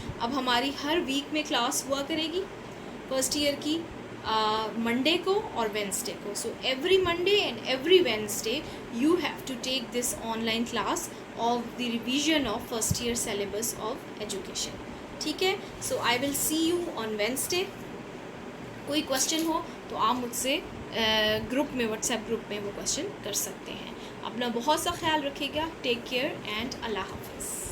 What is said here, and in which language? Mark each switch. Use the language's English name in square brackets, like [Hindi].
[Urdu] اب ہماری ہر ویک میں کلاس ہوا کرے گی فرسٹ ایئر کی, منڈے کو اور وینسڈے کو. [English] So every Monday and every Wednesday you have to take this online class of the revision of first year syllabus of education. [Urdu] ٹھیک ہے. [English] So I will see you on Wednesday. [Urdu] کوئی question ہو تو آپ مجھ سے group میں what's app group میں وہ کوشچن کر سکتے ہیں. اپنا بہت سا خیال رکھیے گا. [English] take care [Urdu] اینڈ اللہ حافظ.